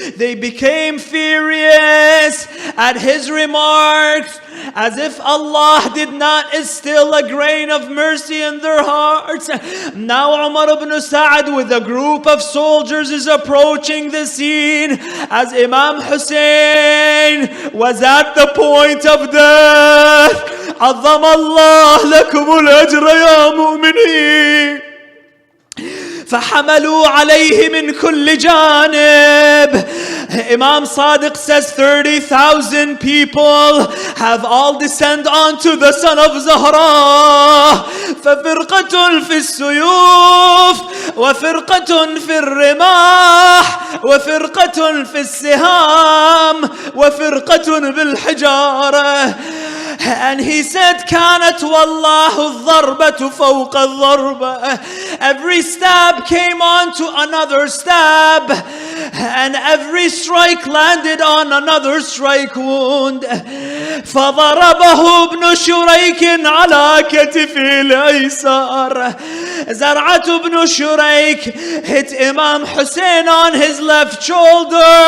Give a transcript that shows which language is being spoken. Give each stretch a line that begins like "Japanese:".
English: They became furious at his remarks, as if Allah did not instill a grain of mercy in their hearts. Now Umar ibn Sa'd with a group of soldiers is approaching the scene as Imam Hussein was at the point of death.
Arabic: عظم الله لكم الأجر يا مؤمنين. فحملوا عليه من كل جانب.
English: Imam Sadiq says 30,000 people have all descended onto the son of Zahra.
Arabic: ففرقة في السيوف وفرقة في الرماح وفرقة في السهام وفرقة بالحجارة.
English: And he said,
Arabic: كانت والله الضربة فوق الضربة.
English: Every stab came on to another stab, and every strike landed on another strike wound.
Arabic: فضربه ابن شريك على كتفه الأيسر.
English: زرعة ibn Shuraik hit Imam Hussein on his left shoulder.